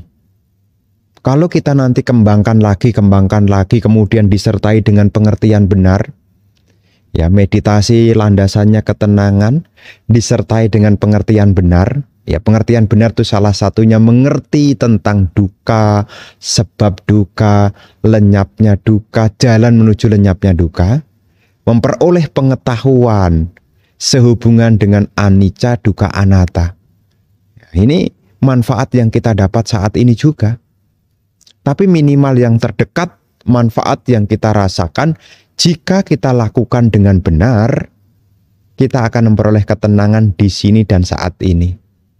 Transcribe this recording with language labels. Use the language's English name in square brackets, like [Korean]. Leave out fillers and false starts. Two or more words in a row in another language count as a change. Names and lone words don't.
[Indonesian] Kalau kita nanti kembangkan lagi, kemudian disertai dengan pengertian benar, ya meditasi landasannya ketenangan, disertai dengan pengertian benar. Ya, pengertian benar itu salah satunya mengerti tentang duka, sebab duka, lenyapnya duka, jalan menuju lenyapnya duka. Memperoleh pengetahuan sehubungan dengan [Pali] anicca, dukkha, anatta. [Indonesian] Ini manfaat yang kita dapat saat ini juga. Tapi minimal yang terdekat, manfaat yang kita rasakan, jika kita lakukan dengan benar, kita akan memperoleh ketenangan di sini dan saat ini.